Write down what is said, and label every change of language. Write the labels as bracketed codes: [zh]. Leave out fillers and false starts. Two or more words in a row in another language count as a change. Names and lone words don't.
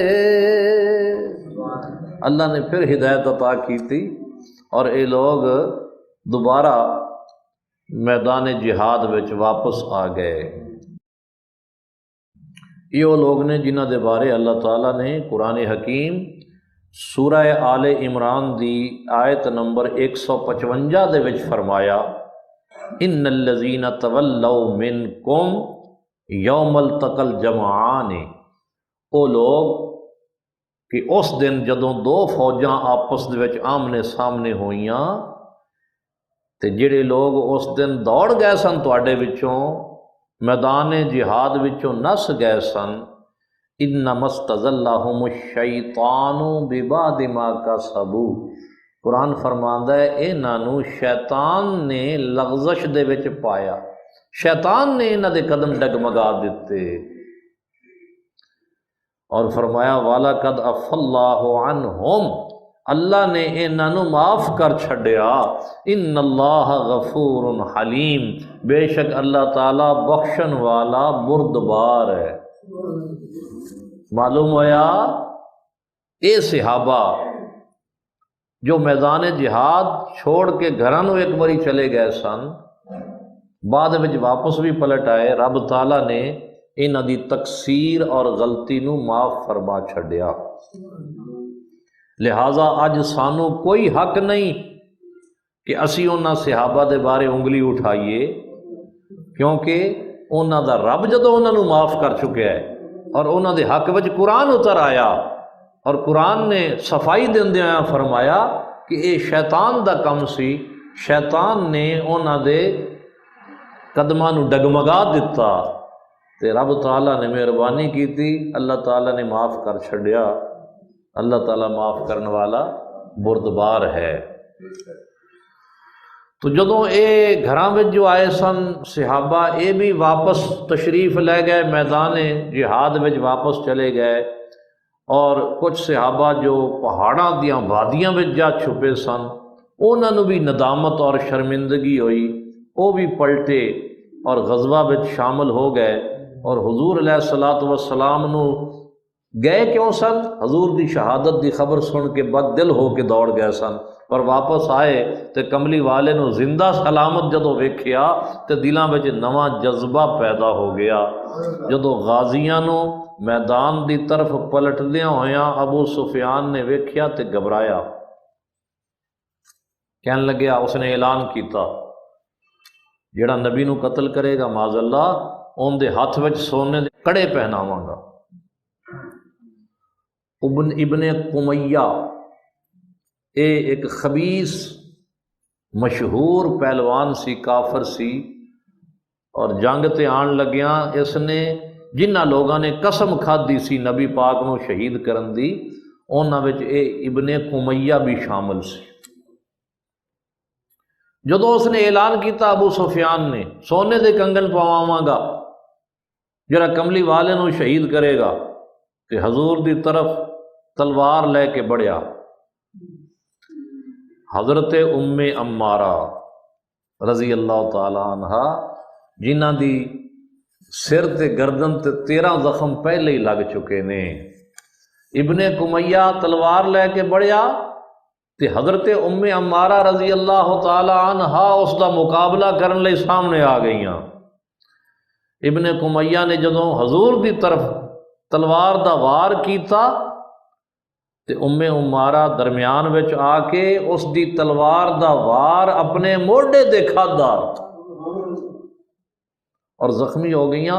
[ur] اللہ نے پھر ہدایت عطا کی تھی اور یہ لوگ دوبارہ میدان جہاد وچ واپس آ گئے۔ [pa] یہ وہ لوگ نے جنہ دے بارے اللہ تعالیٰ نے قرآن حکیم سورہ آل عمران دی آیت نمبر 155 دے وچ فرمایا، [ar] ان الذین تولوا منکم یوم التقى الجمعان، [pa] وہ لوگ کہ اس دن جدوں دو فوجاں آپس دے وچ آمنے سامنے ہوئیاں تے جڑے لوگ اس دن دوڑ گئے سن تواڈے وچوں میدان جہاد وچوں نس گئے سن، [ar] انما استزلهم الشیطان ببعض ما کسبوا، [pa] قرآن فرماندا ہے انہاں نوں شیطان نے لغزش دے وچ پایا، شیطان نے انہاں دے قدم ڈگمگا دیتے، اور فرمایا [ar] وَلَقَدْ عَفَا اللَّهُ عَنْهُمْ، [pa] اللہ نے انہاں نوں معاف کر چھڈیا، [ar] ان اللہ غفور حلیم، [pa] بے شک اللہ تعالی بخشن والا بردبار ہے۔ معلوم ہوا اے صحابہ جو میدان جہاد چھوڑ کے گھراں نوں ایک باری چلے گئے سن، بعد وچ واپس بھی پلٹ آئے، رب تعالیٰ نے انہاں دی تقصیر اور غلطی نوں معاف فرما چھڈیا۔ لہٰذا اج سانوں کوئی حق نہیں کہ اسی انہاں صحابہ دے بارے انگلی اٹھائیے، کیونکہ انہاں دا رب جدوں انہاں نوں معاف کر چکیا ہے اور انہاں دے حق وچ قرآن اتر آیا، اور قرآن نے صفائی دیندیاں فرمایا کہ اے شیطان دا کم سی، شیطان نے انہاں دے قدماں نوں ڈگمگا دیتا، تے رب تعالیٰ نے مہربانی کیتی، اللہ تعالیٰ نے معاف کر چھڈیا۔ [ur] اللہ تعالیٰ معاف کرنے والا بردبار ہے۔ [pa] تو جدوں اے گھراں وچ جو آئے سن صحابہ، اے بھی واپس تشریف لے گئے، میدان جہاد وچ واپس چلے گئے، اور کچھ صحابہ جو پہاڑاں دیاں وادیاں وچ جا چھپے سن، انہاں نوں بھی ندامت اور شرمندگی ہوئی، وہ بھی پلٹے اور غزوہ وچ شامل ہو گئے، اور حضور [ar] علیہ الصلوۃ والسلام [pa] نو گئے کیوں سن؟ حضور دی شہادت دی خبر سن کے بد دل ہو کے دوڑ گئے سن، اور واپس آئے تے کملی والے نو زندہ سلامت جدوں ویکھیا تے دلاں وچ نواں جذبہ پیدا ہو گیا۔ جدوں غازیاں نو میدان دی طرف پلٹدیاں ہویاں ابو سفیان نے ویکھیا تے گھبرایا، کہن لگیا، اس نے اعلان کیتا جڑا نبی نو قتل کرے گا [ar] معاذ اللہ، [pa] اون دے ہاتھ وچ سونے دے کڑے پہناواں گا۔ ابن قمیہ اے ایک خبیث مشہور پہلوان سی، کافر سی، اور جنگ تے آن لگیاں اس نے جنہ لوگاں نے قسم کھادی سی نبی پاک نو شہید کرن دی، انہاں وچ اے ابن قمیہ بھی شامل سی۔ جدوں اس نے اعلان کیتا ابو سفیان نے، سونے دے کنگن پواواں گا جڑا کملی والے نو شہید کرے گا، تے حضور دی طرف تلوار لے کے بڑھیا۔ حضرت ام امارہ [ar] رضی اللہ تعالی عنہ، [pa] جنہ دی سر تے گردن تے 13 زخم پہلے ہی لگ چکے نے، ابن قمیہ تلوار لے کے بڑھیا تے حضرت ام امارہ [ar] رضی اللہ تعالی عنہ [pa] اس دا مقابلہ کرن لئی سامنے آ گئیاں۔ ابن قمیہ نے جدوں حضور دی طرف تلوار دا وار کیتا تے ام امارہ درمیان وچ آ کے اس دی تلوار دا وار اپنے موڈے دے کھادا اور زخمی ہو گئیاں۔